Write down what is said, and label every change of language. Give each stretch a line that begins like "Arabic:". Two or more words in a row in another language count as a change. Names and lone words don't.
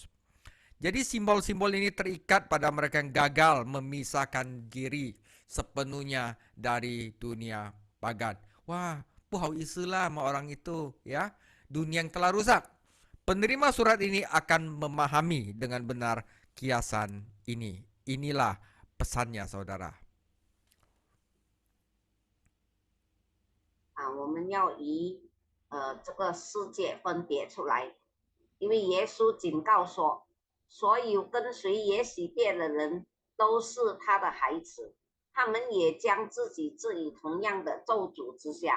Indonesian: Jadi simbol-simbol ini terikat pada mereka yang gagal memisahkan diri sepenuhnya dari dunia pagan. Wah, puhau isulah sama orang itu, ya. Dunia yang telah rusak. Penerima surat ini akan memahami dengan benar kiasan ini. Inilah pesannya, saudara.
Chinese: 我们要这个世界分别出来，因为耶稣警告说，所有跟随耶洗别的人都是他的孩子，他们也将自己置于同样的咒诅之下。